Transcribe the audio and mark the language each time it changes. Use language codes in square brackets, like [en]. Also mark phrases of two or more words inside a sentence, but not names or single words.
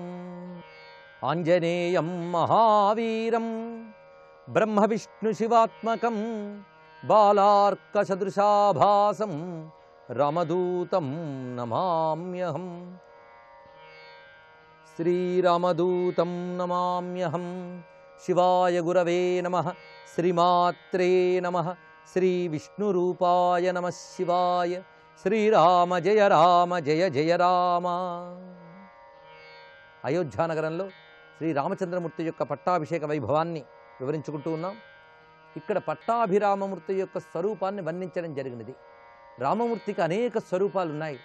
[sa] आञ्जनेयं महावीरं ब्रह्मविष्णुशिवात्मकं बालार्कसदृशाभासं रामदूतं नमाम्यहम्, श्रीरामदूतं नमाम्यहम्। शिवाय गुरवे नमः, श्रीमात्रे नमः, श्रीविष्णुरूपाय नमः शिवाय। శ్రీరామ జయ రామ జయ జయ రామ. [te] అయోధ్యానగరంలో శ్రీరామచంద్రమూర్తి యొక్క పట్టాభిషేక వైభవాన్ని వివరించుకుంటూ ఉన్నాం. ఇక్కడ పట్టాభిరామమూర్తి యొక్క స్వరూపాన్ని వర్ణించడం జరిగినది. రామమూర్తికి అనేక స్వరూపాలు ఉన్నాయి.